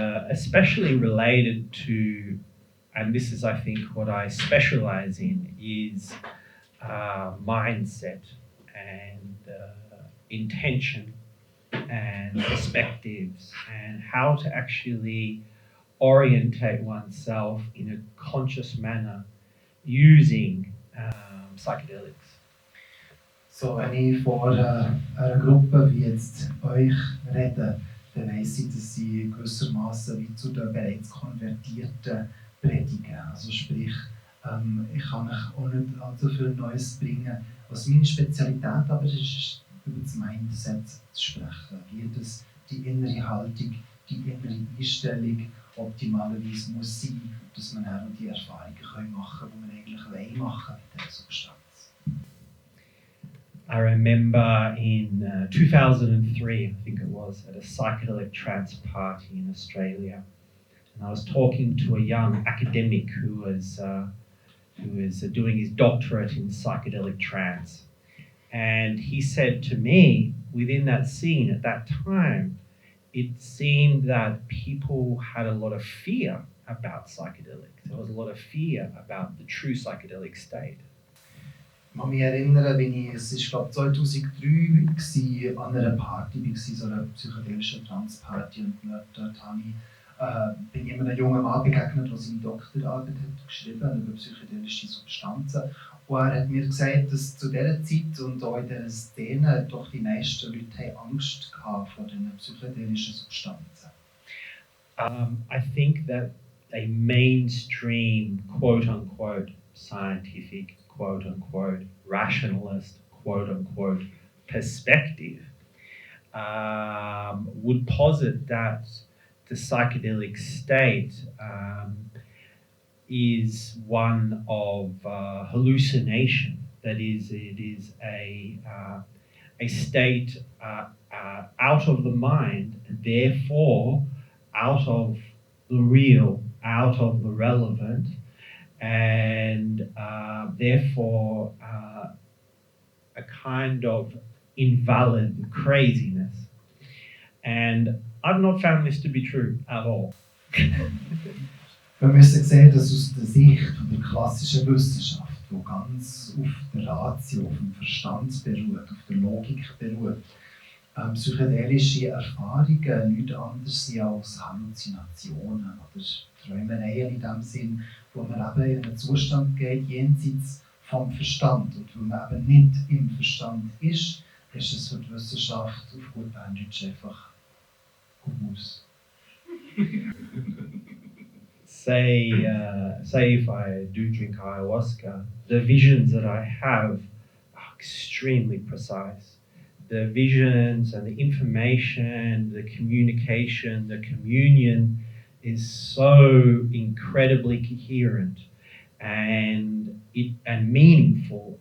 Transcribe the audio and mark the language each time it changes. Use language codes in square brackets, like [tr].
[en] Especially related to, and this is I think what I specialize in, is mindset and intention and perspectives and how to actually orientate oneself in a conscious manner using psychedelics. [de] So, wenn ich vor einer Gruppe wie jetzt euch rede, dann weiss ich, dass sie gewissermaßen wie zu den bereits Konvertierten predigen. Also sprich, ich kann euch auch nicht allzu viel Neues bringen. Was meine Spezialität aber ist über das Mindset zu sprechen. Wie das die innere Haltung, die innere Einstellung optimalerweise muss sein, dass man auch die Erfahrungen machen können, die man eigentlich machen mit dieser Substanz. [en] I remember in 2003, I think it was, at a psychedelic trance party in Australia, and I was talking to a young academic who was doing his doctorate in psychedelic trance, and he said to me, within that scene at that time, it seemed that people had a lot of fear about psychedelics. There was a lot of fear about the true psychedelic state. [de] Ich kann mich erinnern, es war 2003 an einer Party, so einer psychedelischen Trance-Party, und dort bin ich einem jungen Mann begegnet, der seine Doktorarbeit hat geschrieben über psychedelische Substanzen. Und er hat mir gesagt, dass zu dieser Zeit und auch in dieser Szene doch die meisten Leute Angst hatten vor diesen psychedelischen Substanzen. [en] I think that a mainstream, quote-unquote, scientific, quote-unquote, rationalist, quote-unquote, perspective would posit that the psychedelic state is one of hallucination. That is, it is a state out of the mind, and therefore out of the real, out of the relevant, and therefore a kind of invalid craziness. And I've not found this to be true at all. [de] Wir müssen sehen, dass aus der Sicht der klassischen Wissenschaft, die ganz auf der Ratio, auf dem Verstand beruht, auf der Logik beruht, psychedelische Erfahrungen nichts anderes sind als Halluzinationen oder Träumereien in dem Sinn, wo man eben in einen Zustand geht, jenseits vom Verstand. Und wenn man eben nicht im Verstand ist es für die Wissenschaft auf gut Berndeutsch einfach gewusst. [en] Say if I do drink ayahuasca, the visions that I have are extremely precise. The visions and the information, the communication, the communion is so incredibly coherent and meaningful.